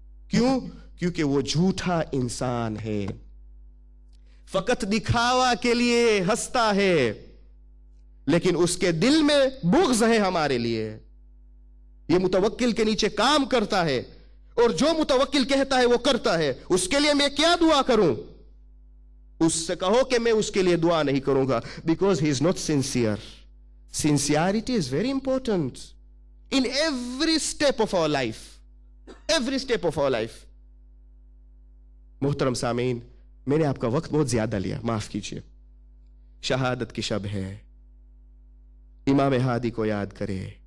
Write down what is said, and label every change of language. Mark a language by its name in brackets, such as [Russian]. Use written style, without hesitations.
[Urdu] کیوں؟ کیونکہ وہ جھوٹا انسان ہے، فقط دکھاوا کے لیے ہنستا ہے لیکن اس کے دل میں بغض ہے ہمارے لیے. یہ متوکل کے نیچے کام کرتا ہے اور جو متوکل کہتا ہے وہ کرتا ہے. اس کے لیے میں کیا دعا کروں؟ اس سے کہو کہ میں اس کے لیے دعا نہیں کروں گا [English] because he is not sincere. Sincerity is very important in every step of our life. Every step of our life. [Urdu] محترم سامعین، میں نے آپ کا وقت بہت زیادہ لیا، معاف کیجیے. شہادت کی شب ہے، امام ہادی کو یاد کرے.